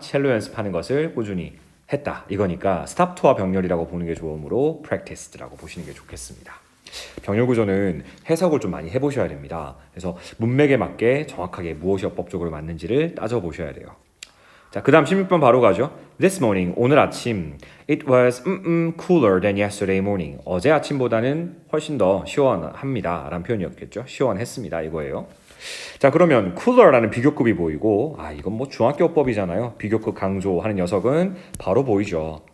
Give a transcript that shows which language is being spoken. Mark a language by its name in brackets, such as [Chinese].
[Korean] 첼로 연습하는 것을 꾸준히 했다 이거니까 stopped와 병렬이라고 보는 게 좋으므로 practiced라고 보시는 게 좋겠습니다. 병렬 구조는 해석을 좀 많이 해보셔야 됩니다. 그래서 문맥에 맞게 정확하게 무엇이 어법적으로 맞는지를 따져보셔야 돼요. 자, 그 다음 16번 바로 가죠. [English] This morning, [Korean] 오늘 아침 [English] It was cooler than yesterday morning. [Korean] 어제 아침보다는 훨씬 더 시원합니다 라는 표현이었겠죠. 시원했습니다 이거예요. 자, 그러면 cooler라는 비교급이 보이고 이건 뭐 중학교 어법이잖아요. 비교급 강조하는 녀석은 바로 보이죠.